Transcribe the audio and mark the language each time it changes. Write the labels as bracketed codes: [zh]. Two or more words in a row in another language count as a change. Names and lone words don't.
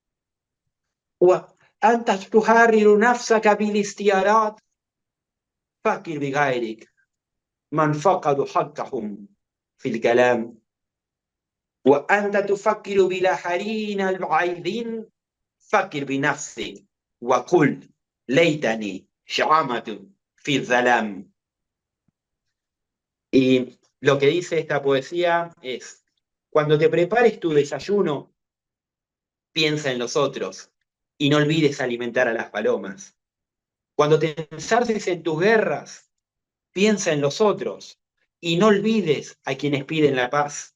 [ar] وأنت تحرر نفسك بالاستيارات فكر بغيرك من فقدوا حقهم في الكلام وأنت تفكر بالآخرين البعيدين فكر بنفسك وقل ليتني شعامة في الظلام. [es] Y lo que dice esta poesía es, cuando te prepares tu desayuno, piensa en los otros y no olvides alimentar a las palomas. Cuando te ensarces en tus guerras, piensa en los otros y no olvides a quienes piden la paz.